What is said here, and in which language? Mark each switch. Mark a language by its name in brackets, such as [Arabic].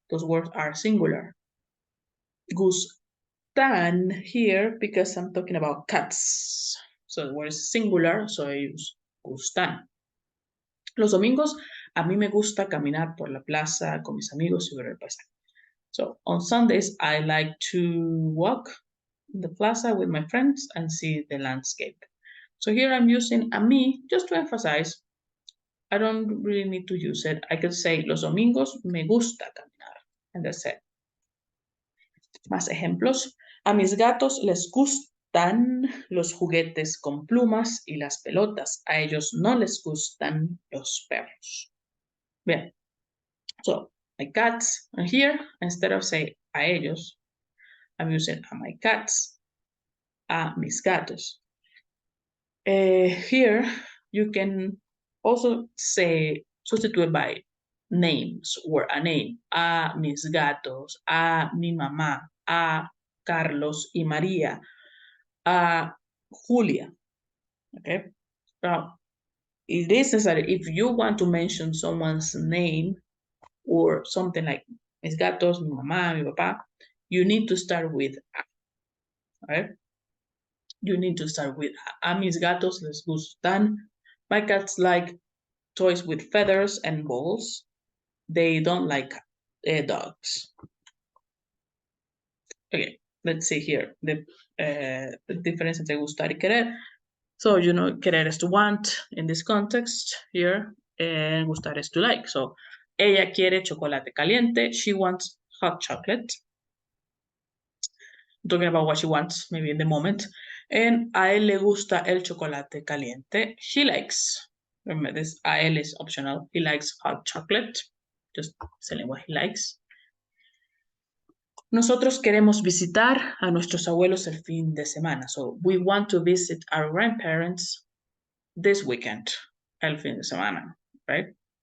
[English] Those words are singular. Gustan here because I'm talking about cats. So the word is singular, so I use gustan. [Spanish] Los domingos, a mí me gusta caminar por la plaza con mis amigos y ver el paisaje. [English] So on Sundays, I like to walk in the plaza with my friends and see the landscape. So here I'm using a mí just to emphasize. I don't really need to use it. I could say [Spanish] los domingos me gusta caminar, [English] and that's it. [Spanish] Más ejemplos. A mis gatos les gustan los juguetes con plumas y las pelotas. A ellos no les gustan los perros. [English] Bien. So, my cats are here. Instead of say [Spanish] a ellos, [English] I'm using a my cats, [Spanish] a mis gatos. [English] Here, you can also say, substitute by names or a name. [Spanish] A mis gatos, a mi mamá, a Carlos y María, a Julia. [English] Okay? Now, it is necessary if you want to mention someone's name or something like mis gatos, mi mamá, mi papá, you need to start with a. Right? You need to start with [Spanish] a mis gatos les gustan. [English] My cats like toys with feathers and balls. They don't like dogs. Okay, let's see here the difference [Spanish] entre gustar y querer. [English] So, you know, querer is to want in this context here, and gustar is to like. So, [Spanish] ella quiere chocolate caliente. [English] She wants hot chocolate. I'm talking about what she wants, maybe in the moment. And [Spanish] a él le gusta el chocolate caliente. [English] He likes, remember this, a él is optional. He likes hot chocolate. Just telling what he likes. [Spanish] Nosotros queremos visitar a nuestros abuelos el fin de semana. [English] So, we want to visit our grandparents this weekend, [Spanish] el fin de semana, [English] right?